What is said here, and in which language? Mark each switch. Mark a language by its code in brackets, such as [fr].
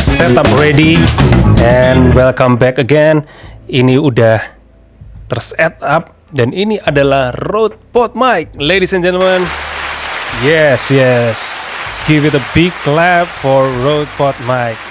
[en] setup ready and welcome back again. [id] Ini udah terset up dan ini adalah Rode PodMic, [en] ladies and gentlemen. Yes. Give it a big clap for Rode PodMic.